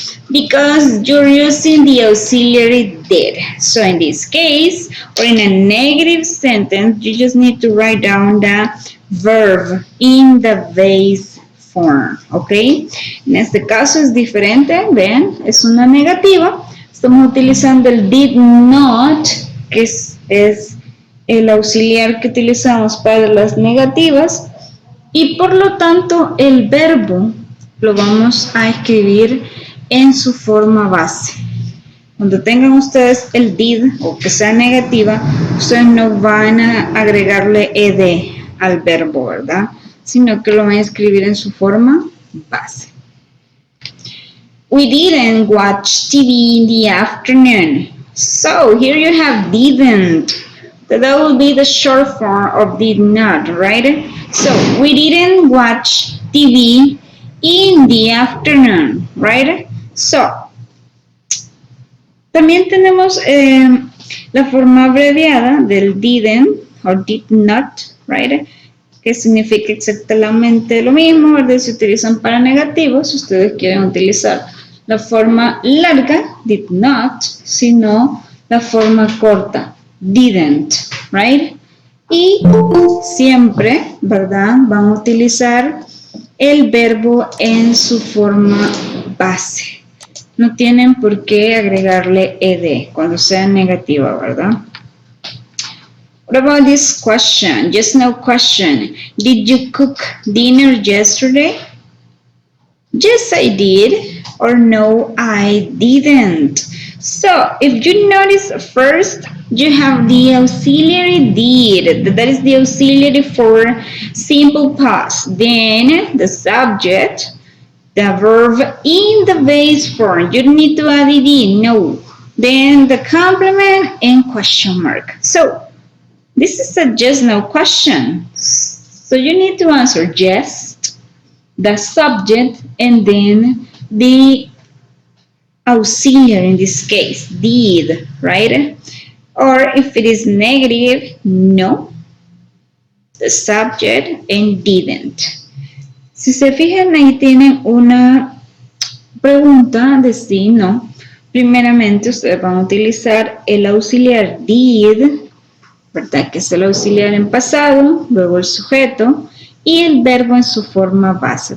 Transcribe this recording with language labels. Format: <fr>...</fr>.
<en>Because you're using the auxiliary did. So in this case, or in a negative sentence, you just need to write down the verb in the base form, ¿ok?</en> <es>En este caso es diferente, ven, es una negativa. Estamos utilizando el did not, que es el auxiliar que utilizamos para las negativas, y por lo tanto el verbo lo vamos a escribir en su forma base. Cuando tengan ustedes el did o que sea negativa, ustedes no van a agregarle ed al verbo, ¿verdad? Sino que lo van a escribir en su forma base.</es> <en>We didn't watch TV in the afternoon. So here you have didn't. That will be the short form of did not, right? So we didn't watch TV in the afternoon, right?</en> <es>So, también tenemos la forma abreviada del didn't</es> <en>or did not, right?</en> <es>Que significa exactamente lo mismo, ¿verdad? Se utilizan para negativos. Si ustedes quieren utilizar la forma larga, did not, sino la forma corta, didn't,</es> <en>right?</en> <es>Y siempre, ¿verdad? Van a utilizar el verbo en su forma base. No tienen por qué agregarle ed cuando sea negativa, ¿verdad?</es> <en>What about this question? Just no question. Did you cook dinner yesterday? Yes, I did. Or no, I didn't. So, if you notice first, you have the auxiliary did. That is the auxiliary for simple past. Then, the subject, the verb in the base form. You don't need to add ed, no. Then, the complement and question mark. So, this is a just no question. So, you need to answer yes, the subject, and then the auxiliary in this case, did, right? Or if it is negative, no, the subject, and didn't.</en> <es>Si se fijan, ahí tienen una pregunta de sí, no. Primeramente, ustedes van a utilizar el auxiliar did, ¿verdad? Que es el auxiliar en pasado, luego el sujeto y el verbo en su forma base.</es>